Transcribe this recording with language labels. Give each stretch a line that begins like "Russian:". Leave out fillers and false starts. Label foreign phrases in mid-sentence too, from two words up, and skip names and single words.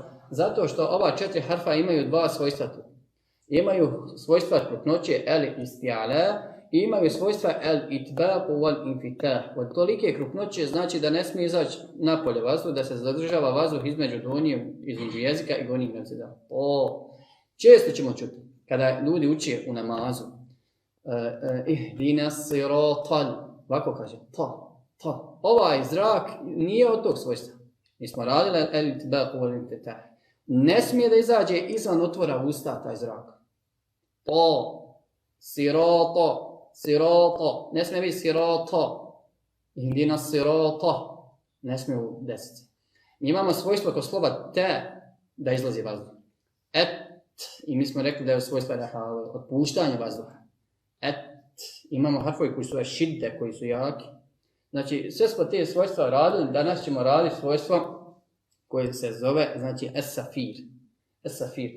Bosnian: Zato što ova 4 harfa imaju 2 svojstva tu. Imaju svojstva krupnoće al-isti'ala i imaju svojstva
Arabic: الإطباق والانفتاح.
Bosnian: Od tolike krupnoće znači da ne smije izaći napolje vazduh, da se zadržava vazduh između jezika i gornjih mezida. Često ćemo čuti kada ljudi uče u namazu
Arabic: اهدنا الصراط,
Bosnian: ovako kaže ta. Ovaj zrak nije od tog svojstva. Mi smo radili
Arabic: الإطباق والانفتاح.
Bosnian: Ne smije da izađe izvan otvora usta taj zrak. Sirata, ne smije biti sirata.
Arabic: اهدنا صراط,
Bosnian: ne smije u desici. Mi imamo svojstvo kod slova te da izlazi vazduh. I mi smo rekli da je svojstvo otpuštanja vazduha. Imamo harfovi koji su šidde, koji su jaki. Znači, sve smo te svojstva radili, danas ćemo raditi svojstvo koje se zove, znači, es-safir.